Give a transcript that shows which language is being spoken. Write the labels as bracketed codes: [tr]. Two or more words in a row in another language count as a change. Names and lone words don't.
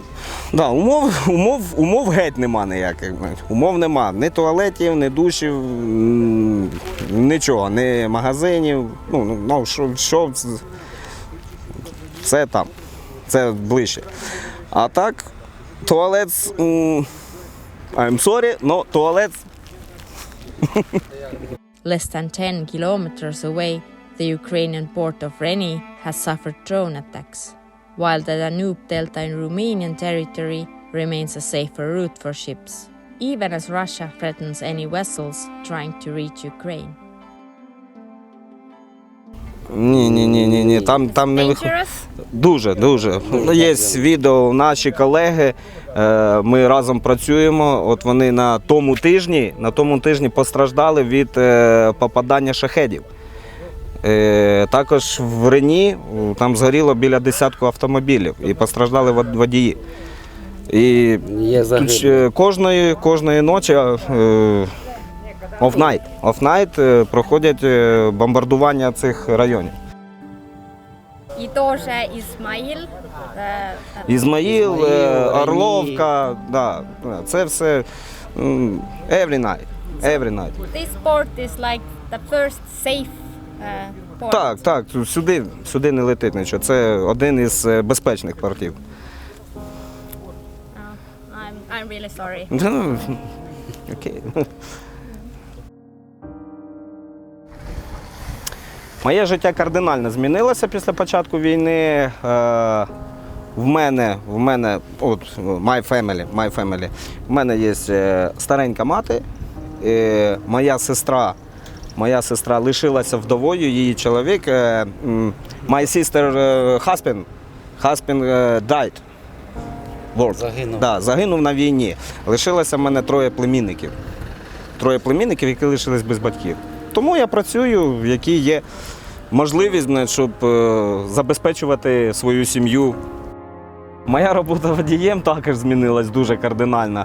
[uk] Да, умов геть нема ніяких. Умов нема. Ні туалетів, ні душів, нічого, ні магазинів. Що все там. Це ближче. А так, туалет, [en] I'm sorry, [uk] но туалет. [en] Less than 10 kilometers away, the Ukrainian port of Rene has suffered drone attacks, while the Danube Delta in Romanian territory remains a safer route for ships, even as Russia threatens any vessels trying to reach Ukraine. [uk] Ні, там не виходить. Дуже. Є відео, наші колеги, ми разом працюємо, от вони на тому тижні постраждали від попадання шахедів. Також в Рені там згоріло біля 10 автомобілів і постраждали водії. І кожної ночі off-night проходять бомбардування цих районів. І теж Ізмаїл, Орловка, це все [en] every night. This port is like the first safe port. [uk] Так, сюди не летить нічого. Це один із безпечних портів. [en] I'm really sorry. [uk] Окей. Моє життя кардинально змінилося після початку війни. В мене, [en] my family. [uk] В мене є старенька мати. Моя сестра лишилася вдовою, її чоловік. [en] My sister husband died. [uk] Загинув на війні. Лишилося в мене троє племінників, які лишились без батьків. Тому я працюю, в якій є можливість, щоб забезпечувати свою сім'ю. Моя робота водієм також змінилась дуже кардинально.